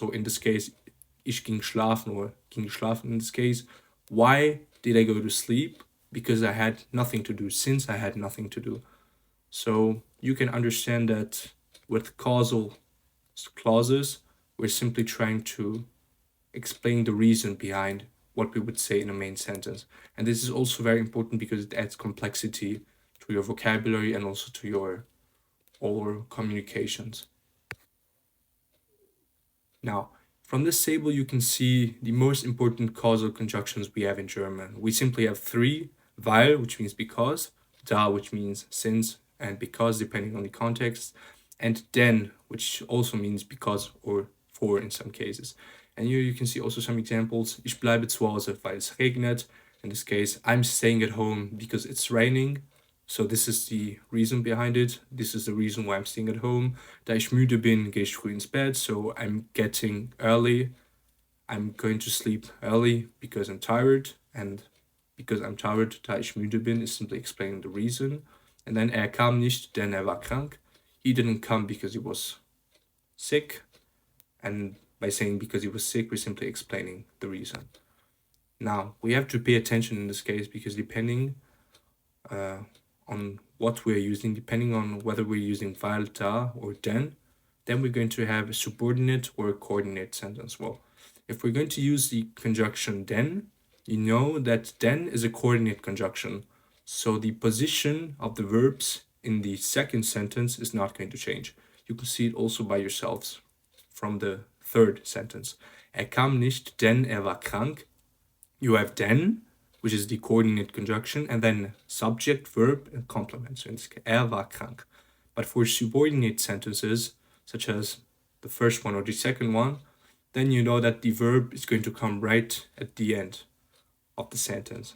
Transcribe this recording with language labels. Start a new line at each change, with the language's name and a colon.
English: So in this case,
German: ich ging schlafen
English: or
German: ging geschlafen
English: in this case. Why did I go to sleep? Because I had nothing to do, since I had nothing to do. So you can understand that with causal clauses, we're simply trying to explain the reason behind what we would say in a main sentence. And this is also very important because it adds complexity to your vocabulary and also to your oral communications. Now, from this table, you can see the most important causal conjunctions we have in German. We simply have three: weil, which means because, da, which means since and because, depending on the context, and denn, which also means because or for in some cases. And here you can see also some examples.
German: Ich bleibe zu Hause, weil es regnet.
English: In this case, I'm staying at home because it's raining. So this is the reason behind it. This is the reason why I'm staying at home.
German: Da ich müde bin, gehe ich früh ins Bett.
English: So I'm getting early. I'm going to sleep early because I'm tired. And because I'm tired,
German: da ich müde bin,
English: is simply explaining the reason.
German: And then kam nicht, denn war krank.
English: He didn't come because he was sick. And by saying because he was sick, we're simply explaining the reason. Now, we have to pay attention in this case because depending on what we're using, depending on whether we're using weil, da, or denn, then we're going to have a subordinate or a coordinate sentence. Well, if we're going to use the conjunction denn, you know that denn is a coordinate conjunction. So the position of the verbs in the second sentence is not going to change. You can see it also by yourselves from the third sentence.
German: Er kam nicht, denn er war krank.
English: You have denn, which is the coordinate conjunction, and then subject, verb, and complement. So in this case,
German: er war krank.
English: But for subordinate sentences, such as the first one or the second one, then you know that the verb is going to come right at the end of the sentence.